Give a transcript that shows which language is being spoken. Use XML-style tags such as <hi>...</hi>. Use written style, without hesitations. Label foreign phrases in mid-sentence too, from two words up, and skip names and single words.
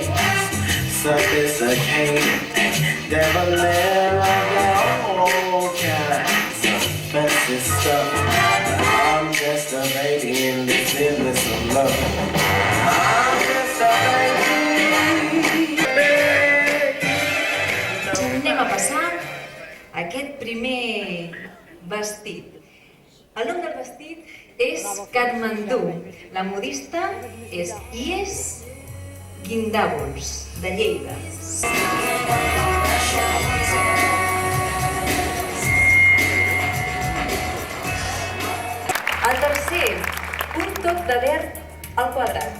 <en>Sophisticated and debonair of all kinds. Fancy stuff. I'm just a baby in this business of love. I'm just a baby.</en> <ca>Anem a passar aquest primer vestit. El nom del vestit és Katmandú. La modista és Ies Guindàvols, de Lleida. El tercer, un toc de verd al quadrat.</ca>